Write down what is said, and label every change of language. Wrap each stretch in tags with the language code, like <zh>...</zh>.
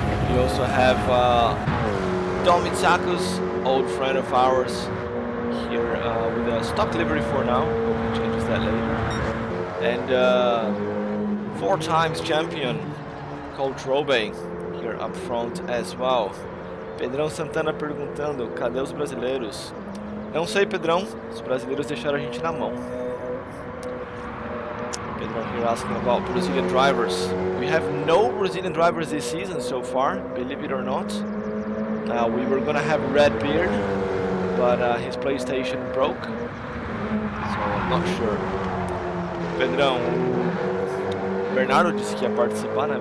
<en>We also have. Domitzakus, old friend of ours, here with a stock livery for now. Hope he changes that later. And 4 times champion, Coach Robe, here up front as well.</en> <pt>Pedrão Santana perguntando, cadê os brasileiros? Não sei, Pedrão, os brasileiros deixaram a gente na mão.</pt> <en>Pedrão here asking about Brazilian drivers. We have no Brazilian drivers this season so far, believe it or not. We were gonna have Redbeard, but his PlayStation broke, so I'm not sure.</en> <pt>Pedrão, o Bernardo disse que ia participar, né?</pt>